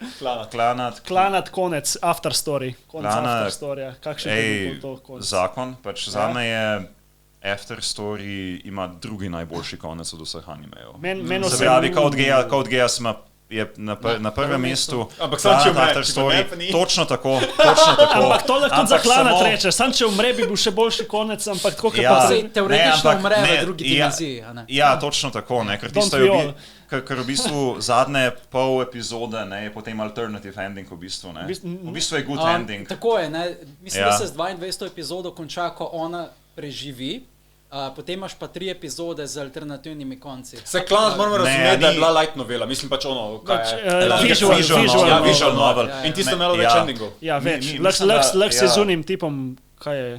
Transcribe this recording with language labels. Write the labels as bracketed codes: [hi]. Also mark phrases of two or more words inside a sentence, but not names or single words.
[sl] Klanat, konec, after story. Konec after storya. Kakšen je to konec? Zakon, pač zame je after story ima drugi najboljši konec od vseh animejev. Se pravi, Code Geass je na prvem mestu, ampak sam če umre, after story, točno tako. Ampak to lahko tudi za Klanat reče, sam če umre bi bil še boljši konec, ampak tako, pa se teoretično umre v drugi dimenziji. Ja, točno tako, ker tisto je ker v bistvu zadnje pol epizode je potem [en] alternative ending [sl] v bistvu, ne. V bistvu je [en] good ending. [sl] Tako je, ne, mislim, da se z 22. epizodo konča, ko ona preživi. Potem imaš pa 3 epizode z alternativnimi konci. Se Klanat moramo razumeti, da je bila light novela, mislim pač ono, kaj je? [en] Visual novel. [sl] In tisto imelo več endingov. Ja, več. Lahko se z unim tipom, kaj je?